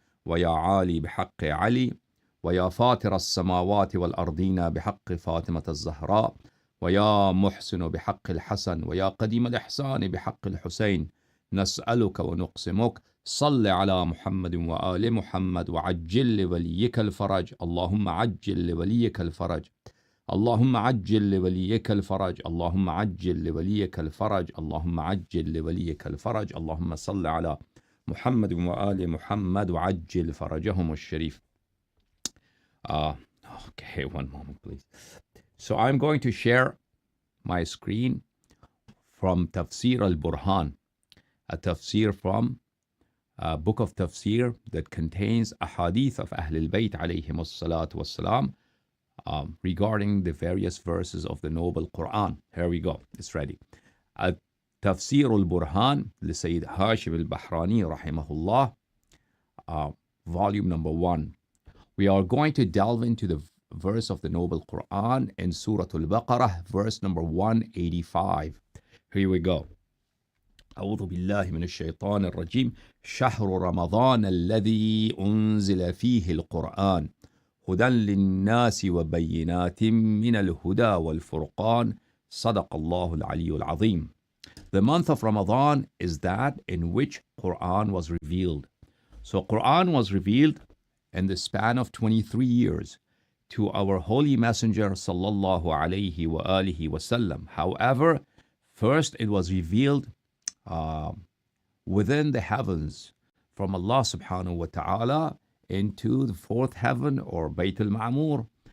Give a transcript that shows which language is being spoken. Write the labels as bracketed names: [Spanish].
[Arabic] ويا عالي بحق علي ويا فاطر السماوات والأرضين بحق فاطمة الزهراء ويا محسن بحق الحسن ويا قديم الإحسان بحق الحسين نسألك ونقسمك صل على محمد وآل محمد وعجل لوليك الفرج اللهم عجل لوليك الفرج اللهم عجل لوليك الفرج اللهم عجل لوليك الفرج اللهم عجل لوليك الفرج اللهم صل على محمد وآل محمد وعجل فرجهم الشريف. [English] Okay, one moment please. So I'm going to share my screen from Tafsir al-Burhan, a tafsir from a book of tafsir that contains a hadith of Ahlul Bayt alayhimus salatu wassalam regarding the various verses of the noble Quran. Here we go, it's ready. [Arabic] تفسير البرهان لسيد هاشم البحراني رحمه الله, [English] volume number 1. We are going to delve into the verse of the noble Quran in Surah Al-Baqarah, verse number 185. Here we go. [Arabic] أعوذ بالله من الشيطان الرجيم. شهر رمضان الذي أنزل فيه القرآن هدى للناس وبينات من الهدى والفرقان صدق الله العلي العظيم. [English] The month of Ramadan is that in which Quran was revealed. So Quran was revealed in the span of 23 years to our holy messenger sallallahu alayhi wa alihi wasallam. However, first it was revealed within the heavens from Allah subhanahu wa ta'ala into the fourth heaven or Bayt al-Ma'mur.